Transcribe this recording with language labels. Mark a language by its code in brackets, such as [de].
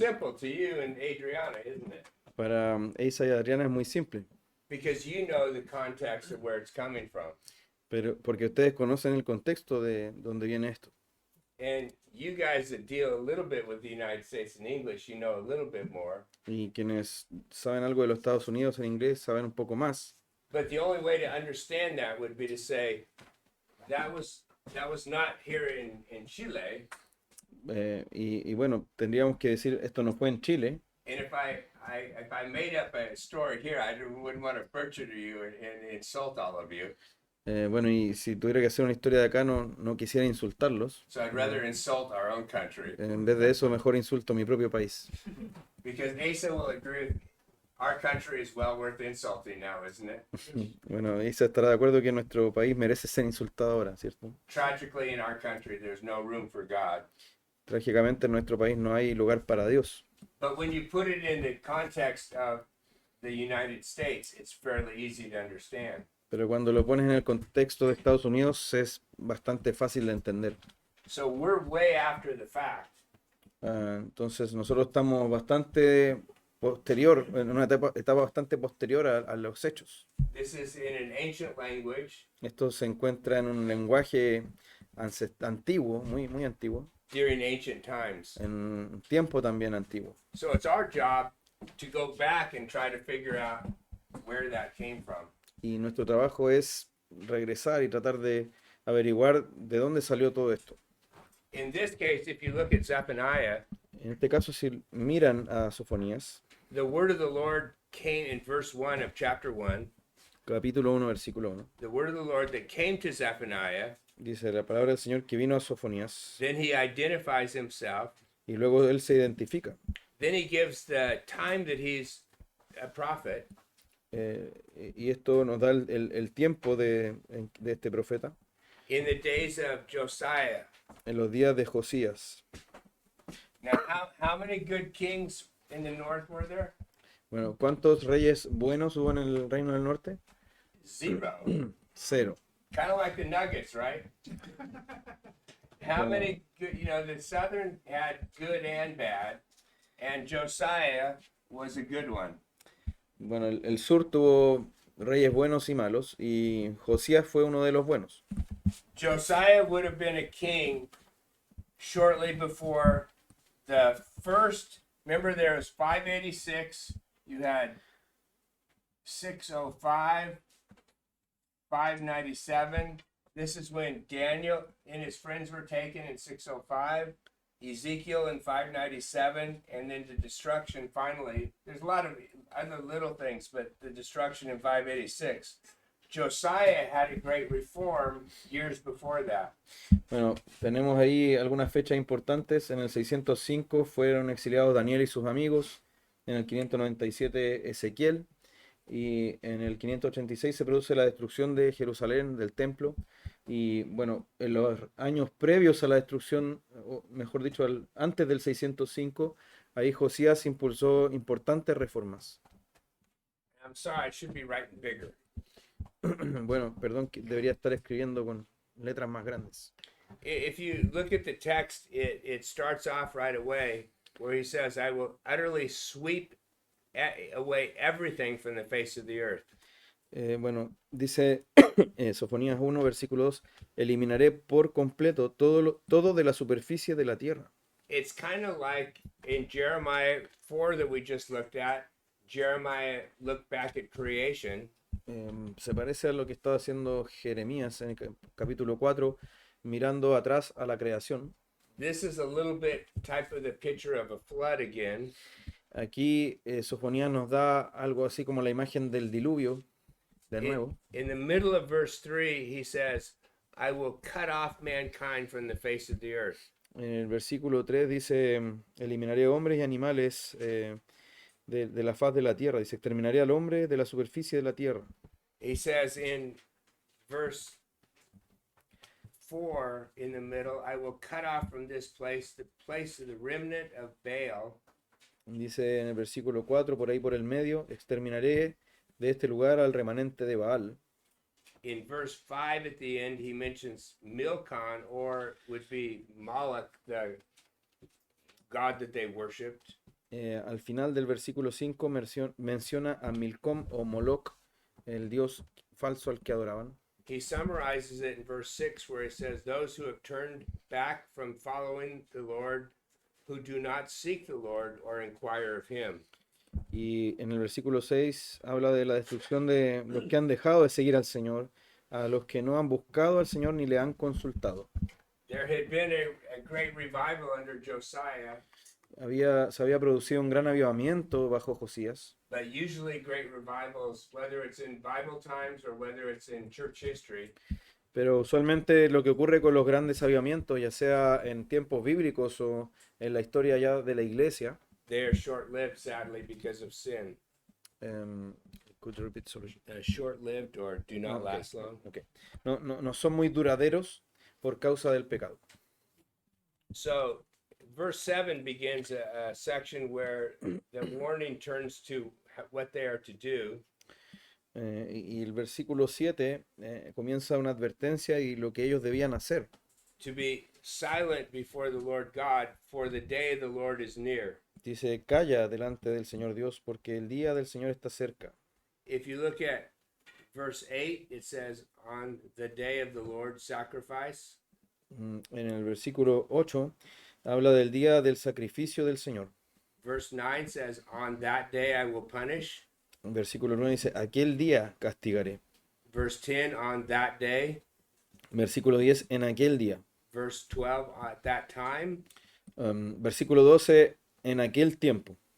[en] simple to you and Adriana, isn't it? [es] Para Asa y Adriana es muy simple, [en] Because you know the context of where it's coming from. [es] pero porque ustedes conocen el contexto de dónde viene esto. [en] And you guys that deal a little bit with the United States in English, you know a little bit more. [es] Y quienes saben algo de los Estados Unidos en inglés saben un poco más. [en] But the only way to understand that would be to say that was not here in Chile. [es] Y bueno, tendríamos que decir, esto no fue en Chile. [en] And if I made up a story here, I wouldn't want to butcher you and insult all of you. [es] Bueno, y si tuviera que hacer una historia de acá, no quisiera insultarlos. [en] So I'd rather insult our own country. [es] En vez de eso, mejor insulto a mi propio país. [en] Because Asa will agree with our country is well worth insulting now, isn't it? [es] Bueno, Isa estará de acuerdo que nuestro país merece ser insultado ahora, ¿cierto? [en] Tragically, in our country, there's no room for God. [es] Trágicamente en nuestro país no hay lugar para Dios. [en] But when you put it in the context of the United States, it's fairly easy to understand. [es] Pero cuando lo pones en el contexto de Estados Unidos es bastante fácil de entender. [en] So we're way after the fact. [es] Entonces nosotros estamos bastante posterior, en una etapa bastante posterior a los hechos. [en] This is in an ancient language [es] Esto se encuentra en un lenguaje antiguo, muy antiguo, [en] during ancient times. [es] en un tiempo también antiguo. [en] So it's our job to go back and try to figure out where that came from. [es] Y nuestro trabajo es regresar y tratar de averiguar de dónde salió todo esto. [en] In this case, if you look at Zephaniah, [es] En este caso, si miran a Sofonías, [en] the word of the Lord came in verse 1 of chapter 1. [es] capítulo 1, versículo 1, [en] The word of the Lord that came to Zephaniah, [es] dice la palabra del Señor que vino a Sofonías, [en] then he identifies himself. [es] y luego él se identifica. [en] Then he gives the time that he's a prophet. [es] Y esto nos da el tiempo de este profeta [en] In the days of Josiah. [es] en los días de Josías. [en] Now, how many good kings in the north were there? [es] Bueno, ¿cuántos reyes buenos hubo en el Reino del Norte? [en] Zero. [es] 0. [en] Kind of like the Nuggets, right? How many good, the southern had good and bad, and Josiah was a good one. [es] Bueno, el sur tuvo reyes buenos y malos, y Josías fue uno de los buenos. [en] Josiah would have been a king shortly before the first. Remember, there was 586. You had 605, 597. This is when Daniel and his friends were taken in 605. Ezekiel in 597, and then the destruction finally. There's a lot of other little things, but the destruction in 586. Josiah had a great reform years before that. [es] Bueno, tenemos ahí algunas fechas importantes. En el 605 fueron exiliados Daniel y sus amigos. En el 597 Ezequiel. Y en el 586 se produce la destrucción de Jerusalén, del templo. Y bueno, en los años previos a la destrucción, o mejor dicho, antes del 605, ahí Josías impulsó importantes reformas. [en] I'm sorry, I should be writing bigger. [es] Bueno, perdón, que debería estar escribiendo con letras más grandes. [en] If you look at the text, it starts off right away where he says, I will utterly sweep away everything from the face of the earth. [es] Bueno, dice Sofonías 1, versículo 2, eliminaré por completo todo de la superficie de la tierra. [en] It's kind of like in Jeremiah 4 that we just looked at, Jeremiah looked back at creation. [es] Se parece a lo que estaba haciendo Jeremías en el capítulo 4, mirando atrás a la creación. [en] This is a little bit type of the picture of a flood again. [es] Aquí Sofonías nos da algo así como la imagen del diluvio, de nuevo. [en] In the middle of verse 3, he says, I will cut off mankind from the face of the earth. [es] En el versículo 3 dice, eliminaré hombres y animales de la faz de la tierra. Dice, exterminaré al hombre de la superficie de la tierra. [en] He says in verse 4 in the middle, I will cut off from this place the place of the remnant of Baal. [es] Dice en el versículo 4, por ahí por el medio, exterminaré de este lugar al remanente de Baal. [en] In verse 5 at the end, he mentions Milcom, or would be Moloch, the god that they worshipped. [es] Al final del versículo 5 menciona a Milcom o Moloch, el dios falso al que adoraban. [en] He summarizes it in verse 6 where he says, those who have turned back from following the Lord, who do not seek the Lord or inquire of him. [es] Y en el versículo 6 habla de la destrucción de los que han dejado de seguir al Señor, a los que no han buscado al Señor ni le han consultado. [en] There had been a great revival under Josiah, [es] Se había producido un gran avivamiento bajo Josías, [en] but usually great revivals, whether it's in Bible times or whether it's in church history, [es] pero usualmente lo que ocurre con los grandes avivamientos, ya sea en tiempos bíblicos o en la historia ya de la iglesia, [en] they are short-lived, sadly, because of sin. could you repeat, sorry? Short-lived or do not Okay. last long. Okay. [es] No son muy duraderos por causa del pecado. [en] So, verse 7 begins a section where the warning turns to what they are to do. [es] Y el versículo 7 comienza una advertencia y lo que ellos debían hacer. [en] To be silent before the Lord God, for the day of the Lord is near. [es] Dice, calla delante del Señor Dios, porque el día del Señor está cerca. [en] If you look at verse 8, it says, on the day of the Lord sacrifice. [es] En el versículo 8 habla del día del sacrificio del Señor. [en] Verse 9 says, on that day I will punish. [es] En versículo 9 dice, aquel día castigaré. [en] Verse 10, on that day. [es] Versículo 10, en aquel día. [en] Verse 12, at that time. [es] Versículo 12, en aquel tiempo.